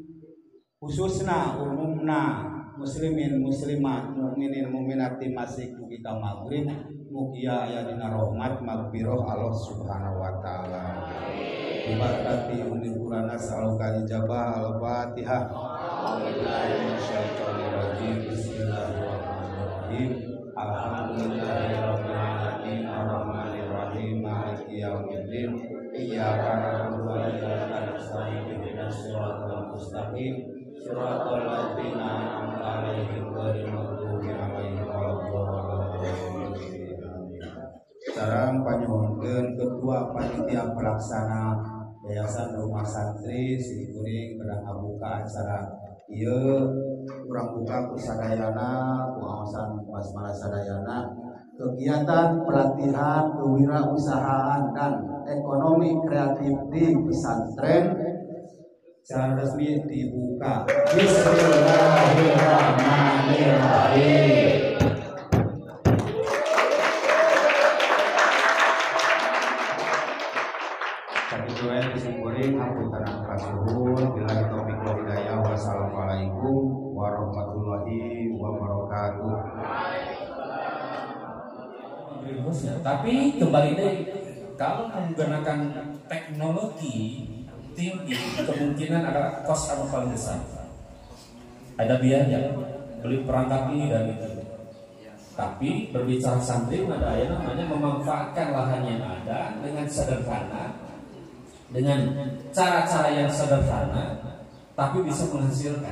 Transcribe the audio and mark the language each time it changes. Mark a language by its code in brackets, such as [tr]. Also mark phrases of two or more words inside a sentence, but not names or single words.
[su] khususna umumna [ar] مسلمين مسلمات، مؤمنين مؤمنات [su] masih dugi ka maghrib, mugia aya dina rahmat magfirah [ar] الله سبحانه وتعالى. ببركة أم القرآن أسألك إجابة الفاتحة. بسم الله الرحمن الرحيم. الحمد لله رب العالمين الرحمن الرحيم مالك يوم الدين إياك نعبد وإياك نستعين اهدنا الصراط المستقيم صراط الذين أنعمت عليهم غير المغضوب عليهم ولا الضالين. [su] Sareng panyuhunkeun ketua panitia pelaksana Yayasan Rumah Santri Sikuring kedah ngabuka acara ieu urang buka ku sadayana ku awasan wasmana sadayana [id] kegiatan pelatihan kewirausahaan dan ekonomi kreatif di pesantren secara resmi dibuka. [ar] بسم الله الرحمن الرحيم. [su] Ketua Sikuring hapunten kasuhun [ar] بالله التوفيق والهداية. والسلام عليكم ورحمة الله وبركاته. [id] Tapi kembali deh, kalau menggunakan teknologi tinggi, kemungkinan ada cost yang paling besar. Ada biaya, beli perangkat ini dan itu. Tapi berbicara santri, ada yang namanya memanfaatkan lahan yang ada dengan sederhana, dengan cara-cara yang sederhana, tapi bisa menghasilkan.